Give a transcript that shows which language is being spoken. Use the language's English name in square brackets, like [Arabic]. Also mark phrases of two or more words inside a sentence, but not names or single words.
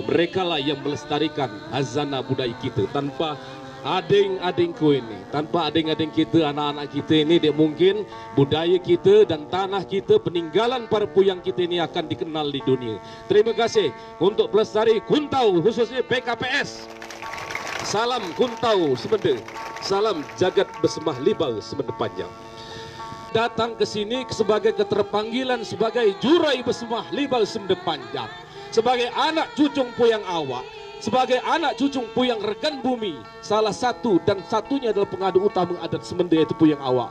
[Indonesian] Mereka lah yang melestarikan hazana budaya kita. Tanpa ading-adingku ini, tanpa ading-ading kita, anak-anak kita ini, dia mungkin budaya kita dan tanah kita, peninggalan para puyang kita ini akan dikenal di dunia. Terima kasih untuk pelestari Kuntau, khususnya PKPS. Salam Kuntau Semende, salam jagat bersemah libal Semende Panjang. Datang ke sini sebagai keterpanggilan sebagai jurai bersemah libal Semende Panjang, sebagai anak cucung puyang awak, sebagai anak cucung puyang regan bumi. Salah satu dan satunya adalah pengadu utama adat Semende, yaitu puyang awak.